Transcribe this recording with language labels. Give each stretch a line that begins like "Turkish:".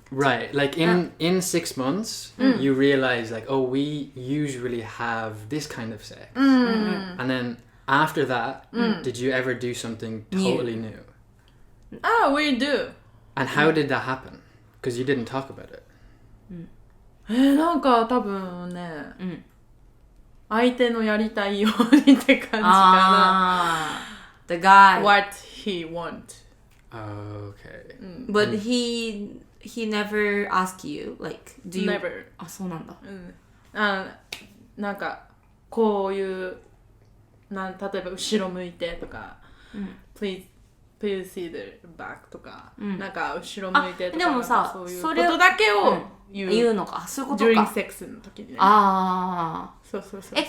English: right like in 6 months you realize like oh we usually have this kind of sex and then after that did you ever do something totally new? We do. And how did that happen? Because you didn't talk about it.
Japanese: なんか多分ね、相手のやりたいようにって感じかな。
English: The guy. What he want. Okay. But he never asked you, like, do you... Never.
Japanese: あ、そうなんだ。なんか、こういう、例えば後ろ向いてとか、
English: Please see the back
Japanese: とか、なんか後ろ向いてとか、でもさ、そういうことだけを言うのか、そういうことか。
English: during sex
Japanese: の時にね。